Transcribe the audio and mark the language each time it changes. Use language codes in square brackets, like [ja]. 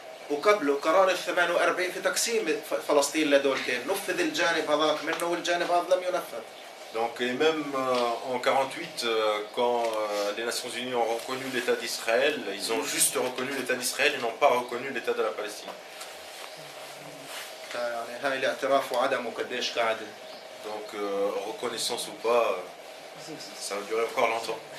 [ar] وقبله قرار ال 48 في تقسيم فلسطين لدولتين، نفذ الجانب هذاك منه والجانب هذا لم ينفذ. [fr] Donc, et même en 48, quand les Nations Unies ont reconnu l'État d'Israël, ils ont juste reconnu l'État d'Israël et n'ont pas reconnu l'État de la Palestine. [ar] يعني هاي الاعتراف وعدمه قديش قاعد. [fr] Donc, reconnaissance ou pas, ça va durer encore longtemps.